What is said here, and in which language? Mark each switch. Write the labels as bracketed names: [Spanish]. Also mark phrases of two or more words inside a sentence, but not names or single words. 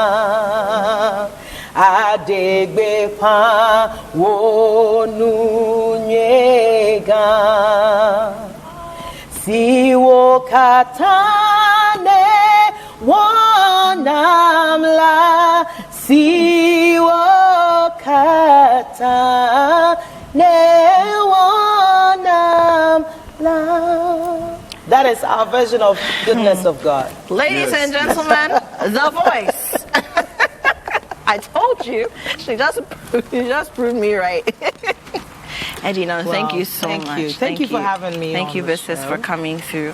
[Ewe] Adegbefa wonunyega, siwo katane wanamla, siwo katane wanamla. [English] That is our version of goodness of God. Ladies and gentlemen, the voice. I told you. She just proved me right. Edinam, thank you so much. Thank you for having me. Thank you, Business, for coming through.